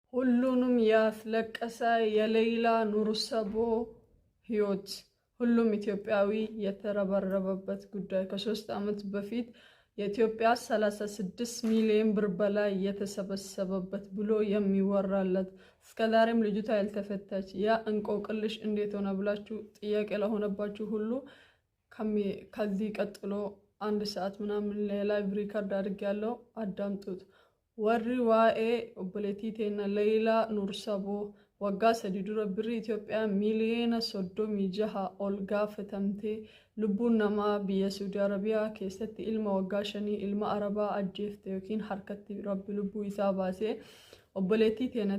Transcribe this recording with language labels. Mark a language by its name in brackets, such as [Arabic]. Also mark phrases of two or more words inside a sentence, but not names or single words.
[Amharic] ሁሉንም ያስለቀሰ የሌይላ ኑርሰቦ ህይወት ሁሉም ኢትዮጵያዊ የተረበረበበት ጉዳይ ከ3 ዓመት በፊት የኢትዮጵያ 36 ሚሊዮን ብር በላይ የተሰበሰበበት ብሎ የሚወራለት እስከዛሬም ልጅቷ ያልተፈታች ያ እንቆቅልሽ እንዴት ሆነ ብላችሁ ጥያቄ ለሆነባችሁ ሁሉ ከዚህ ቀጥሎ 1 ሰዓት ምናምን ላይቭ ሪከርድ አድርጌያለሁ አዳምጡት [Oromo] warri waa'ee obboleettii teenya Leeyilaa Nuursaboo waggaa 3 dura birrii Itoophiyaa miiliyoona 36 ol gaafatamtee lubbuun namaa biyya Saudi Arabiyaa keessatti ilma waggaa 5 ilma Arabaa ajjeefte yookiin harkatti rabbi lubbuu isaa baasee obboleettii teenya